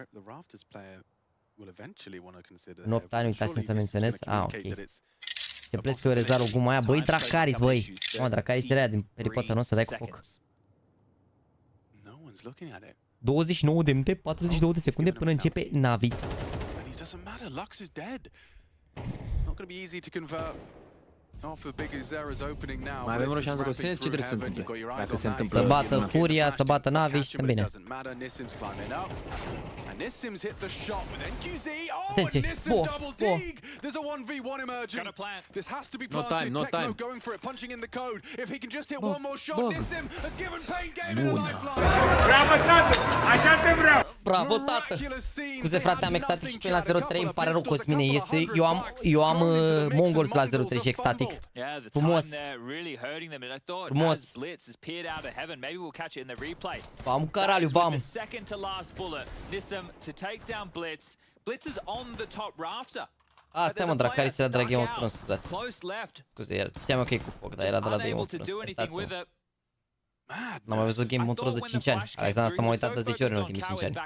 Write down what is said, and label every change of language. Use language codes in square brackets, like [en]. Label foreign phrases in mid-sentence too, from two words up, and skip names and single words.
[ro] În 8 ani, uitați să menționez. Ah, ok. Te pleci că eu rezar o gumă aia. Băi, Dracaris, băi. Mă, Dracaris era din peripoată, nu? Să dai cu foc. 29 de minute, 42 de secunde până începe NAVI. [en] Doesn't matter, Lux is dead. Not going to be easy to convert. [ro] Mai avem o șansă cu sine? Ce trebuie să întâmple? Dacă se întâmplă... Să bată Furia, să bată NAVI și sunt bine. Atenție! [pt] Boa! Boa! [en] No time, no time! [ro] Bravo, tată! Așa te vreau! Bravo, tată! Scuze, frate, am extatic și pe la 0-3, îmi pare rău, Cosmine, este... Eu am Mongols la 0-3 și extatic. Frumos! Frumos! [pt] Vamos, caralho, vamos! [ro] Asta, mă, Dracaris era de la Game of Thrones, scuzați. Scuze, știam eu că e cu foc, dar era de la Game of Thrones. N-am mai văzut [en] game mode [ro] de 5 ani. Alexandra s-a mai uitat de 10 ori în ultimii 5 ani.